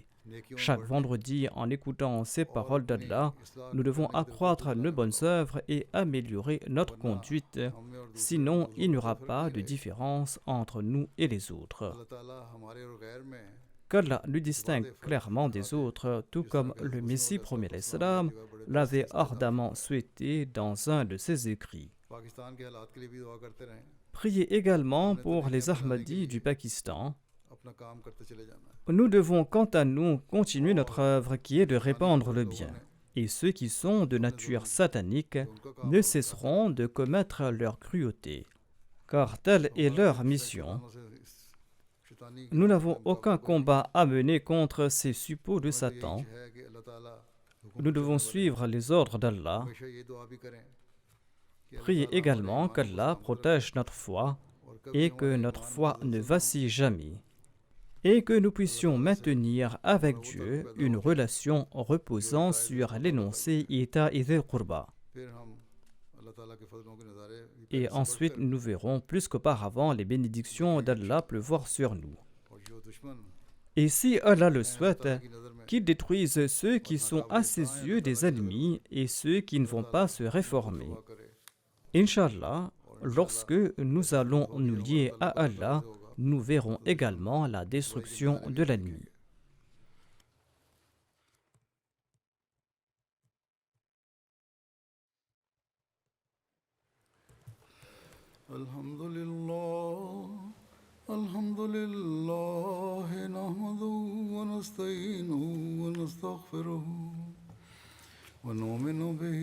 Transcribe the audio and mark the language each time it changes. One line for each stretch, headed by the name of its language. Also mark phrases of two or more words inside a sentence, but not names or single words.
French: Chaque vendredi, en écoutant ces paroles d'Allah, nous devons accroître nos bonnes œuvres et améliorer notre conduite, sinon il n'y aura pas de différence entre nous et les autres. qu'Allah nous distingue clairement des autres, tout comme le Messie premier l'Islam l'avait ardemment souhaité dans un de ses écrits.
Urdu: پاکستان کے حالات کے لیے بھی دعا کرتے رہیں
French: Priez également pour les Ahmadis du Pakistan.
Urdu: اپنا کام کرتے چلے جانا
French: Nous devons quant à nous continuer notre œuvre qui est de répandre le bien. Et ceux qui sont de nature satanique ne cesseront de commettre leur cruauté, car telle est leur mission.
Urdu: शैतानी
French: Nous n'avons aucun combat à mener contre ces suppôts de Satan.
Urdu: ہے کہ اللہ تعالیٰ
French: Nous devons suivre les ordres d'Allah.
Urdu: ہمیشہ یہ دعا بھی کریں
French: Priez également qu'Allah protège notre foi et que notre foi ne vacille jamais, et que nous puissions maintenir avec Dieu une relation reposant sur l'énoncé
Arabic: إيتاء ذي القربى.
Urdu: پھر ہم اللہ تعالیٰ کے فضلوں کے نظارے بھی
French: Et ensuite, nous verrons plus qu'auparavant les bénédictions d'Allah pleuvoir sur nous.
Urdu: اور جو دشمن
French: Et si Allah le souhaite,
Urdu: کی نظر میں
French: qu'il détruise ceux qui sont à ses yeux des ennemis et ceux qui ne vont pas se réformer.
Urdu: دعا کرے
French: Inch'Allah, lorsque nous allons nous lier à Allah, nous verrons également la destruction de l'ennemi.
Arabic: الحمد لله نحمده ونستعينه ونستغفره ونؤمن به